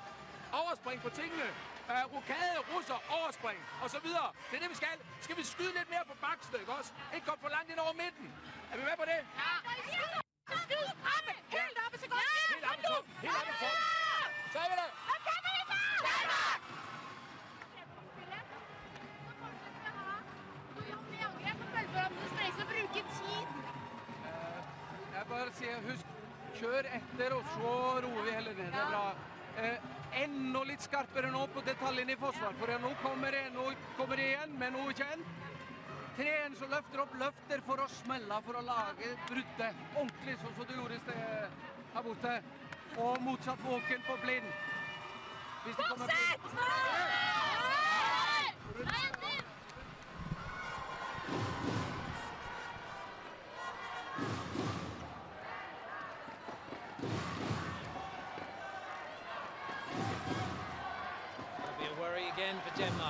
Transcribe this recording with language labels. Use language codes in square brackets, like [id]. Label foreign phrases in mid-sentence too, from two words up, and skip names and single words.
[da] Overspring på tingene. Rokade, russer, overspring, og så videre. Det er det, vi skal. Skal vi skyde lidt mere på bakstedet, ikke også? Ikke komme for langt ind over midten. Er vi med på det? Ja! Skyd oppe! Helt oppe, så godt! Helt oppe i toppen! Helt oppe i toppen! Så er vi der! Hvad kan vi bare? Danmark! [no] Du jobber med angrep og følger om det streks og bruker tid. Jeg bare sier, husk kjør etter, og så roer vi heller ned. Det er bra. Enda litt skarpere nå på detaljene i forsvar, for nå kommer det igjen med noe kjent. Treen som løfter opp, løfter for å smelle, for å lage bruddet ordentlig, sånn som du gjorde i sted her borte. Og motsatt våken på blind. Hvis det kommer blind. [en] That'll be a worry again for Denmark.